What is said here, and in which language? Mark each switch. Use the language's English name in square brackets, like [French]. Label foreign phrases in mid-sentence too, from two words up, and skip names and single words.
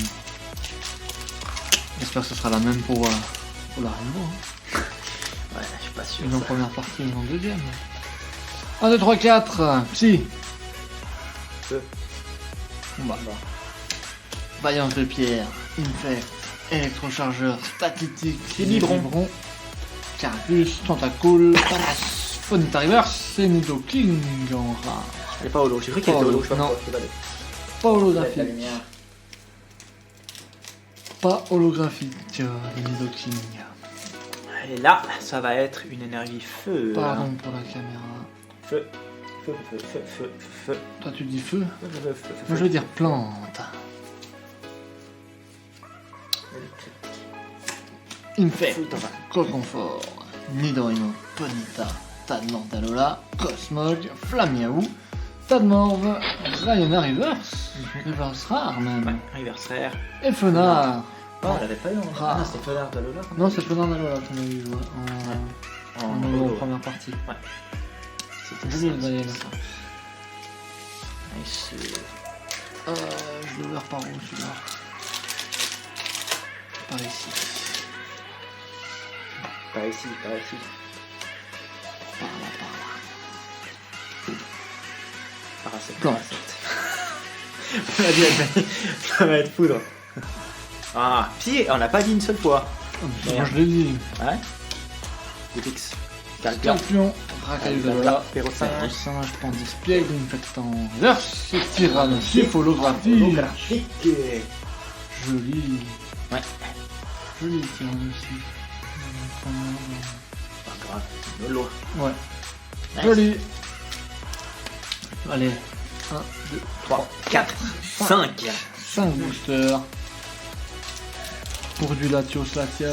[French] J'espère que ce sera la même pour la Rainbow. Hein. Ouais, je suis pas sûr. Une en ça. première partie, une en deuxième. 1, 2, 3, 4. Psy. Feu. Bon, bah. Vaillance de pierre. Infect. Électrochargeur. Statique. Vibron. Carapuce. Tentacool. Thalas. Phonita Reverse. Et Nidoking en rare. Elle est pas holo. J'ai cru qu'elle Pas était holo, holo. Je sais pas non. pourquoi, c'est pas des- Pas La holographique. lumière. Pas holographique. Nidoking. Et là, ça va être une énergie feu. Pardon pour la caméra. Feu. Feu, feu, feu, feu, feu. Toi tu dis feu. Feu, feu, feu, feu, Moi je veux dire plante. Infect. Feu, t'en vas. Coconfort. Nidorino. Ponita. Tadmordalola. Cosmog. Flamiaou. Tadmorve. Rayona Reverse. Reverse rare même. Ouais, anniversaire. Et Fenard. Oh, on l'avait pas eu en Ah. Ah, c'était Fenard de Lola. Non, c'est Fenard Dalola qu'on a eu joué en holo. première partie. C'était Joli, ça, le Bayern. c'était ça. Nice. Je l'ai ouvert par où celui-là? Par ici. Par ici, par ici. Par là, par là. Paracet. Plante. On a dit, ça va être poudre. Ah, si, on l'a pas dit une seule fois. Moi je l'ai dit. Ouais. Goutix. Calpion. Campion. Racaillou Dalola. Perrotin. Singe Pandispiègle. Infectant. Verse. Tyrannosif. Holographie. Holographique. Joli. Ouais. Joli Tyrannosif. Pas grave. Lolo. Ouais. Nice. Joli. Allez. 1, 2, 3, 4, 5. 5 boosters. Pour du Latios Latias.